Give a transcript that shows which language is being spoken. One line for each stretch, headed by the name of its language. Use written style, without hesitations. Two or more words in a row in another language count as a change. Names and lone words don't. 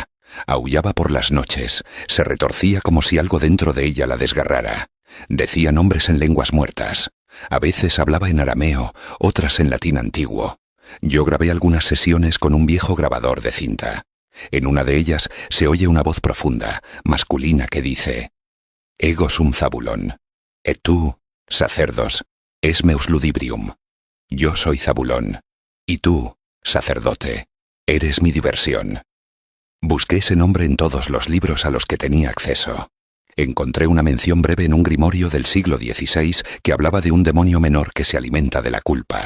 Spanish: Aullaba por las noches, se retorcía como si algo dentro de ella la desgarrara. Decía nombres en lenguas muertas. A veces hablaba en arameo, otras en latín antiguo. Yo grabé algunas sesiones con un viejo grabador de cinta. En una de ellas se oye una voz profunda, masculina, que dice:
Latin: «Ego sum Zabulón, et tu, sacerdos, es meus ludibrium».
Spanish: Yo soy Zabulón, y tú, sacerdote, eres mi diversión. Busqué ese nombre en todos los libros a los que tenía acceso. Encontré una mención breve en un grimorio del siglo XVI que hablaba de un demonio menor que se alimenta de la culpa.